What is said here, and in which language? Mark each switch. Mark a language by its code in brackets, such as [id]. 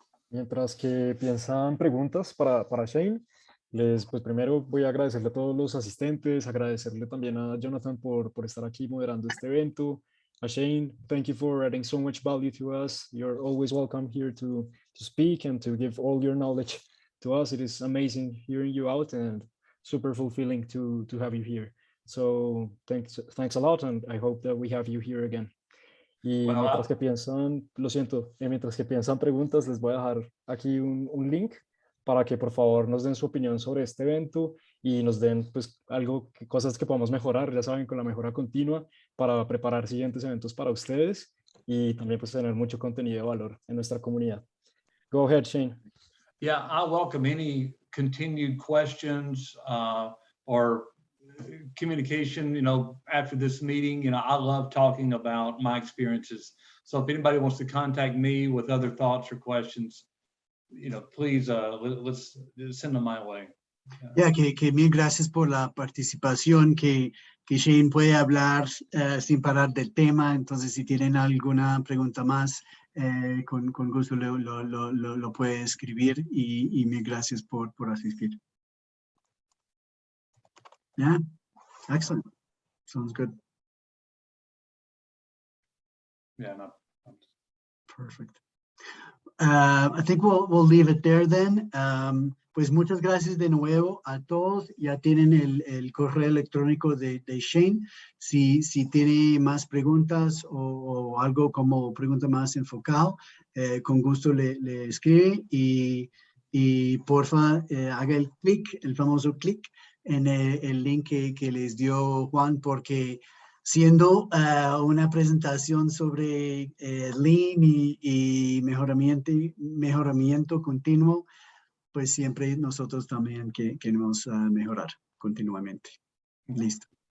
[es] Mientras que piensan preguntas para Shane, pues primero voy a agradecerle a todos los asistentes, agradecerle también a Jonathan por estar aquí moderando este evento. [en] A Shane, thank you for adding so much value to us. You're always welcome here to speak and to give all your knowledge to us. It is amazing hearing you out and super fulfilling to have you here. So thanks a lot, and I hope that we have you here again. [es] Y [en] Well, [es] mientras que piensan, lo siento, mientras que piensan preguntas, les voy a dejar aquí un link para que por favor nos den su opinión sobre este evento y nos den pues cosas que podamos mejorar, ya saben, con la mejora continua para preparar siguientes eventos para ustedes y también pues tener mucho contenido de valor en nuestra comunidad. [en] Go ahead, Shane. yeah, I welcome any continued questions or communication, after this meeting. I love talking about my experiences. So if anybody wants to contact me with other thoughts or questions, please let's send them my way. [es] Ya, que mil gracias por la participación, que Shane puede hablar sin parar del tema. Entonces, si tienen alguna pregunta más, con gusto lo puede escribir, y mil gracias por asistir. [en] Yeah, excellent. Sounds good. Yeah, no. Perfect. I think we'll leave it there then. [es] Pues muchas gracias de nuevo a todos. Ya tienen el correo electrónico de Shane. Si tiene más preguntas o algo como pregunta más enfocado, con gusto le escribe, y porfa haga el famoso clic en el link que les dio Juan, porque siendo una presentación sobre Lean y mejoramiento continuo, pues siempre nosotros también queremos mejorar continuamente. Listo.